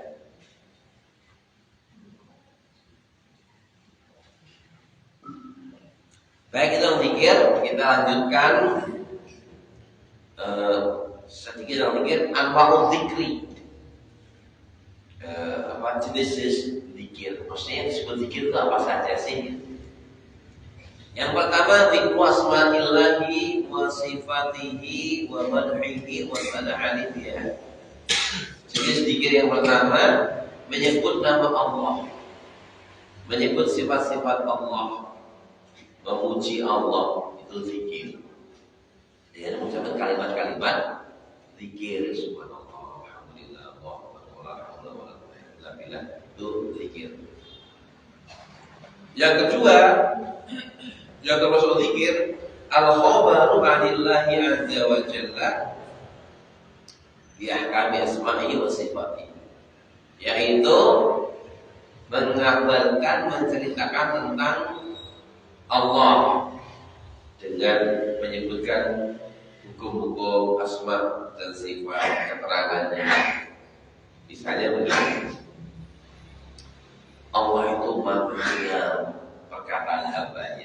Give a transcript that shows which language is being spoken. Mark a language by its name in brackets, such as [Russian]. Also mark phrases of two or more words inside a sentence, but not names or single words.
[Indonesian] Baik, kita pikir, kita lanjutkan sedikit pikir [Arabic] أنواع الذكر. [Indonesian] Apa jenis zikir? Maksudnya disebut zikir itu apa saja sih? Yang pertama [Arabic] ذكر أسماء الله وصفاته ومدحه والثناء بها. [Indonesian] Jenis zikir yang pertama menyebut nama Allah, menyebut sifat-sifat Allah, memuji Allah, itu zikir. Dengan mengucapkan kalimat-kalimat zikir [Arabic] سبحان الله، الحمد لله, [Indonesian] itu zikir. Yang kedua, yang termasuk zikir [Arabic] الخبر عن الله عز وجل بأحكام أسمائه وصفاته, [Indonesian] yaitu mengabarkan, menceritakan tentang Allah dengan menyebutkan hukum-hukum asma dan sifat, keterangannya. Misalnya begini, Allah itu maha mendengar perkataan hambanya.